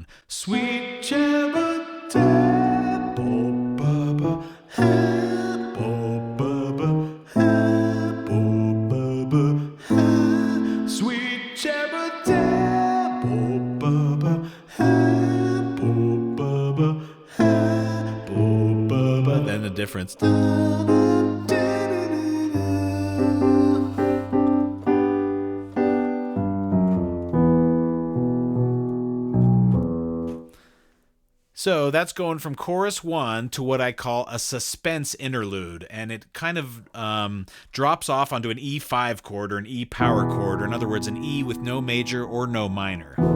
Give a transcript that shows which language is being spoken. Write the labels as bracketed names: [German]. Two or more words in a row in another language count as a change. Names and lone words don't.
[English] Sweet cherub town, bo ba ba, ha bo ba ba, ha bo ba ba, ha. Sweet cherub town, bo ba ba, ha bo ba ba, ha bo ba ba. Then the difference. So that's going from chorus 1 to what I call a suspense interlude, and it kind of drops off onto an E5 chord or an E power chord, or in other words, an E with no major or no minor.